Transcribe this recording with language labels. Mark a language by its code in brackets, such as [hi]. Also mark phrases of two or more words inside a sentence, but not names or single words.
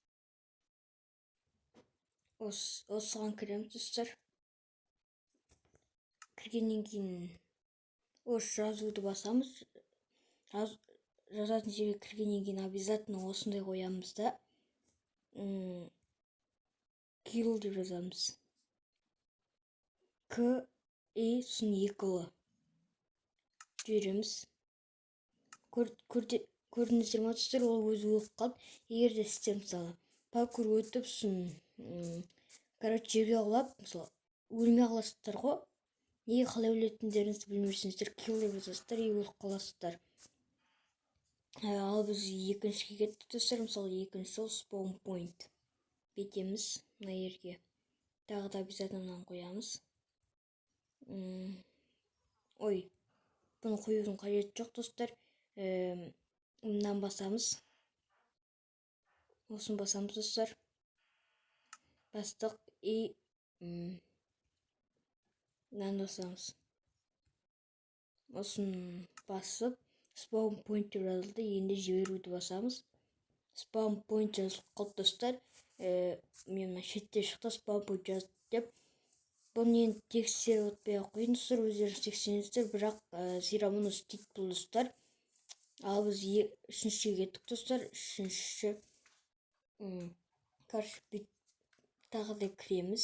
[kk] Осыған кіреміз достар. Кіргеннен кейін жазуды басамыз. Жазатын жерге кіргеннен кейін обязательно осындай қоямыз да kill деп жазамыз. К и сын 2 жібереміз. Көрдіңіздер ме достар, ол өзі өліп қалды. Егер де сіздер мысалы паркур өтіп жерге құлап, мысалы өлмей қаласыздар ғой. Неге қалай өлетіндеріңізді білмейсіздер, kill деп жазасыздар и өліп қаласыздар. Ал біз екіншіге кеттік достар. Мысалы екінші сол [en] spawn point [kk] бетеміз мына жерге. Тағы да обязательно қоямыз. Бұны қоюдың қажеті жоқ достар. Мынаны басамыз. Осын басамыз достар. Бастық и мынаны басамыз. Осын басып [en] spawn point [kk] деп жазылды. Енді жіберуді басамыз. [en] Spawn point [kk] жазылып қалды достар. Мен шетте шықты [en] spawn point [kk] жазды деп. Бұны енді тексеріп өтпей ақ қойын достар, өздеріңіз тексеріңіздер, бірақ зирамын істейді бұл достар. Ал біз үшіншіге кеттік достар. Үшінші тағы да кіреміз.